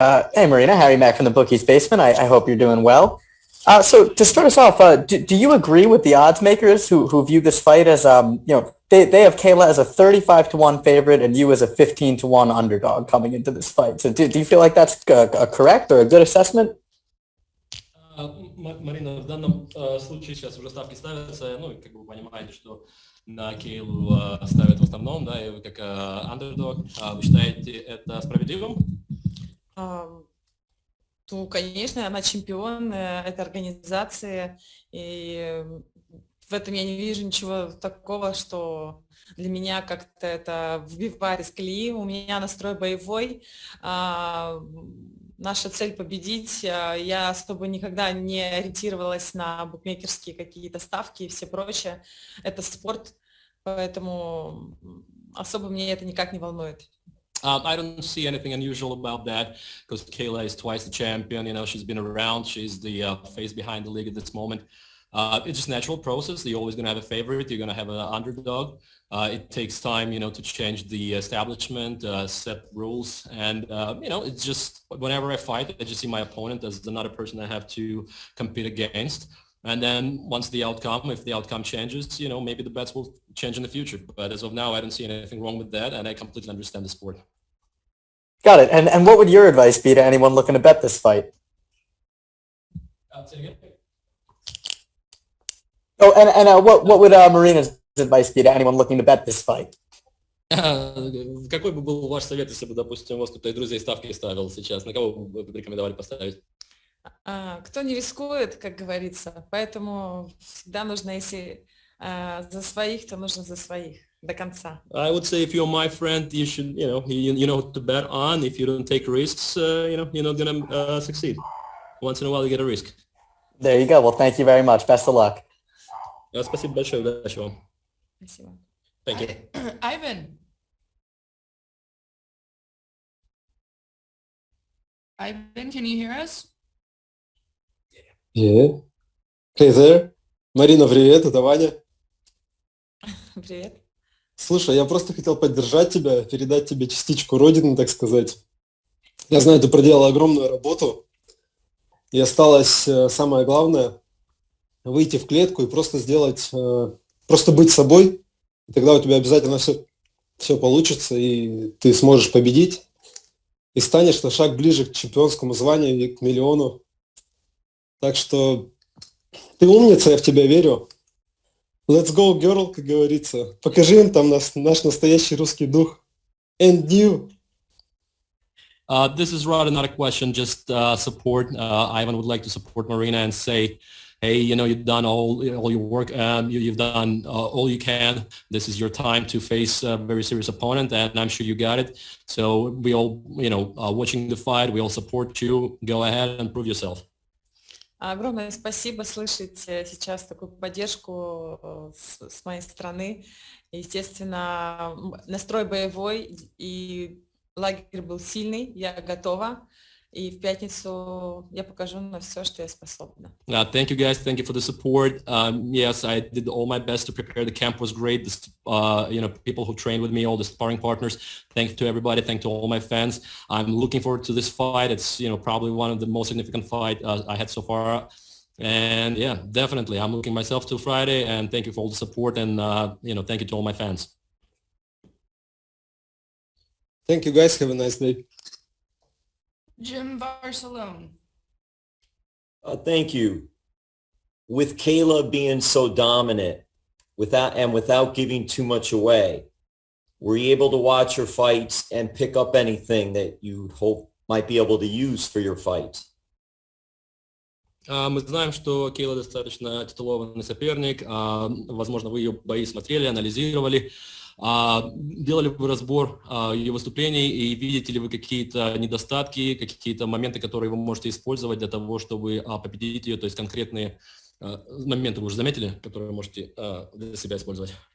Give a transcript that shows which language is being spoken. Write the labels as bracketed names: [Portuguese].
[English] Hey, Marina, Harry Mack from the Bookie's Basement. I hope you're doing well. So to start us off, do you agree with the odds makers who view this fight as, they have Kayla as a 35 to 1 favorite and you as a 15 to 1 underdog coming into this fight. So do you feel like that's a correct or a good assessment? [Russian] Марина, в данном случае сейчас уже ставки ставятся, ну, как вы понимаете, что на Кейлу ставят в основном, да, и вы как underdog. Вы считаете это справедливым? Ну, конечно, она чемпион этой организации, и в этом я не вижу ничего такого, что для меня как-то это выбивает из колеи. У меня настрой боевой, наша цель победить. Я особо никогда не ориентировалась на букмекерские какие-то ставки и все прочее. Это спорт, поэтому особо мне это никак не волнует. [English] I don't see anything unusual about that because Kayla is twice the champion. You know, she's been around. She's the face behind the league at this moment. It's just natural process. You're always going to have a favorite. You're going to have an underdog. It takes time, you know, to change the establishment, set rules. And, you know, it's just whenever I fight, I just see my opponent as another person I have to compete against. And then once the outcome, if the outcome changes, you know, maybe the bets will change in the future. But as of now, I don't see anything wrong with that. And I completely understand the sport. Got it. And what would your advice be to anyone looking to bet this fight? Say again? Oh, and what would Marina's advice be to anyone looking to bet this fight? [Russian] Какой бы был ваш совет, если бы, допустим, у вас кто-то из друзей ставки ставил сейчас? На кого вы бы рекомендовали поставить? Кто не рискует, как говорится, поэтому всегда нужно, если за своих, то нужно за своих до конца. [English] I would say if you're my friend, you should, you know what to bet on. If you don't take risks, you're not gonna succeed. Once in a while, you get a risk. There you go. Well, thank you very much. Best of luck. [Russian] Спасибо большое, удачи вам. Спасибо. [English] Thank you. Ivan, can you hear us? Yeah. Hey there. [Russian] Марина, привет, это Ваня. Привет. Слушай, я просто хотел поддержать тебя, передать тебе частичку родины, так сказать. Я знаю, ты проделала огромную работу, и осталось самое главное — выйти в клетку и просто сделать, просто быть собой, и тогда у тебя обязательно все получится, и ты сможешь победить, и станешь на шаг ближе к чемпионскому званию и к миллиону. Так что ты умница, я в тебя верю. [English] Let's go, girl, [Russian] как говорится. Покажи им там наш настоящий русский дух. [English] And you. This is rather not a question, just support. Ivan would like to support Marina and say, hey, you know, you've done all your work. You've done all you can. This is your time to face a very serious opponent, and I'm sure you got it. So we all, watching the fight, we all support you. Go ahead and prove yourself. [Russian] Огромное спасибо слышать сейчас такую поддержку с моей стороны. Естественно, настрой боевой, и лагерь был сильный, я готова. И в пятницу я покажу на все, что я способна. [English] Thank you guys. Thank you for the support. Yes, I did all my best to prepare. The camp was great. People who trained with me, all the sparring partners. Thank you to everybody. Thank you to all my fans. I'm looking forward to this fight. It's probably one of the most significant fights I had so far. And yeah, definitely, I'm looking myself to Friday. And thank you for all the support. And thank you to all my fans. Thank you, guys. Have a nice day. Jim Barcelone. Thank you. With Kayla being so dominant, without giving too much away, were you able to watch her fights and pick up anything that you hope might be able to use for your fights? [Russian] Мы знаем, что Кейла достаточно титулованный соперник. Возможно, вы ее бои смотрели, анализировали. Делали вы разбор ее выступлений и видите ли вы какие-то недостатки, какие-то моменты, которые вы можете использовать для того, чтобы победить ее, то есть конкретные моменты вы уже заметили, которые можете для себя использовать?